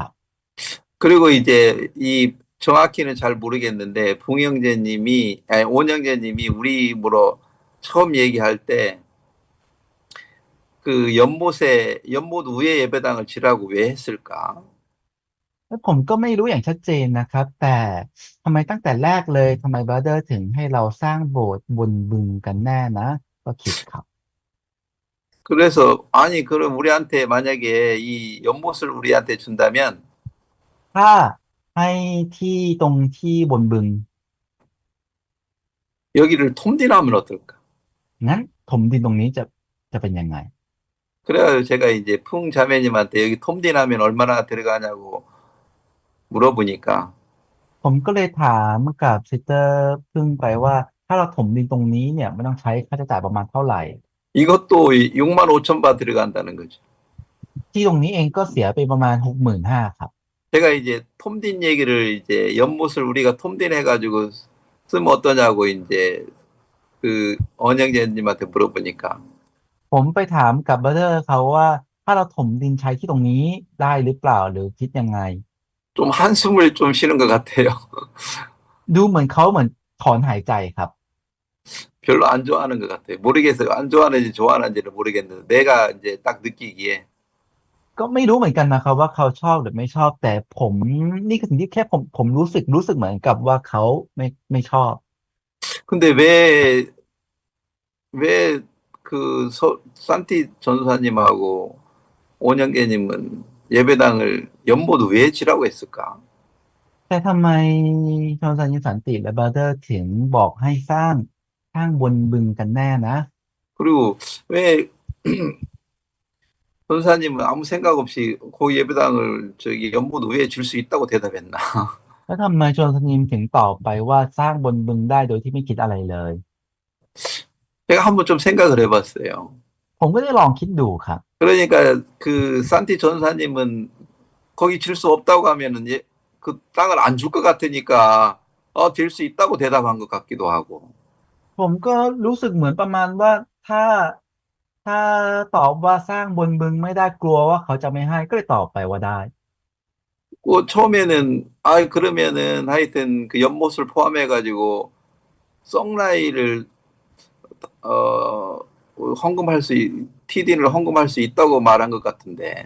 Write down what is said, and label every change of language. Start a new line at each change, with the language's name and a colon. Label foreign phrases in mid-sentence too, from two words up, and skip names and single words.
Korean: 그리고 이제 정확히는 잘 모르겠는데 온영재님이 우리 뭐로 처음 얘기할 때 그 연못 위에 예배당을 지라고 왜 했을까?
Thai: แล้วผมก็ไม่รู้อย่างชัดเจนนะครับแต่ทำไมตั้งแต่แรกเลยทำไมบราเดอร์ถึงให้เราสร้างโบสถ์บนบึงกันแน่นะก็คิดครับ
Korean: 그래서 아니 그럼 우리한테 만약에 이 연못을 우리한테 준다면
Thai: ถ้าให้ที่ตรงที่บนบึง
Korean: 여기를 톰디나면 어떨까?
Thai: งั้นถมดินตรงนี้จะเป็นยังไง
Korean: 그래서 제가 이제 풍 자매님한테 여기 톰디나면 얼마나 들어가냐고 물어보니까
Thai: ผมก็เลยถามกับซิสเตอร์พึ่งไปว่าถ้าเราถมดินตรงนี้เนี่ยมันต้องใช้ค่าใช้จ่ายประมาณเท่าไหร่
Korean: 이것도 6만 5천 바 들어간다는 거죠.
Thai: ที่ตรงนี้เองก็เสียไปประมาณ65,000ครับ
Korean: 제가 이제 톰딘 얘기를 이제 연못을 우리가 톰딘 해가지고 쓰면 어떠냐고 이제 그 언영재님한테 물어보니까
Thai: ผมไปถามกับบัตเตอร์เขาว่าถ้าเราถมดินใช้ที่ตรงนี้ได้หรือเปล่าหรือคิดยังไง
Korean: 좀 한숨을 좀 쉬는 것 같아요.
Thai: ดูเหมือนเขาเหมือนถอนหายใจครับ
Korean: 별로 안 좋아하는 것 같아요. 모르겠어요. 안 좋아하는지 좋아하는지는 모르겠는데 내가 이제 딱 느끼기에
Thai: ก็ไม่รู้เหมือนกันนะครับว่าเขาชอบหรือไม่ชอบแต่ผมนี่คือสิ่งที่แค่ผมรู้สึกเหมือนกับว่าเขาไม่ชอบ
Korean: 근데 왜 그 산티 전도사님하고 온영계님은 예배당을 연못 왜 지라고 했을까?
Thai: แต่ทำไมชอนซันยินสันติและบราเดอร์ถึงบอกให้สร้างบนบึงกันแน่นะ
Korean: 그리고 왜 전사님은 아무 생각 없이 고 예배당을 저기 연못 위에 줄 수 있다고 대답했나?
Thai: แล้วทำไมชอนซันยินถึงตอบไปว่าสร้างบนบึงได้โดยที่ไม่คิดอะไรเลย
Korean: 제가 한번 좀 생각을 해봤어요.
Thai: ผมก็ได้ลองคิดดูครับ
Korean: 그러니까 그 산티 전사님은 거기 질 수 없다고 하면은 그 땅을 안 줄 것 같으니까 될 수 있다고 대답한 것 같기도 하고.
Thai: ผมก็รู้สึกเหมือนประมาณว่าถ้าถ้าตอบว่าสร้างบนบึงไม่ได้กลัวว่าเขาจะไม่ให้ก็เลยตอบไปว่าได้
Korean: 그 처음에는 그러면은 하여튼 그 연못을 포함해가지고 썩라이를 어 헌금할 TD를 헌금할 수 있다고 말한 것 같은데.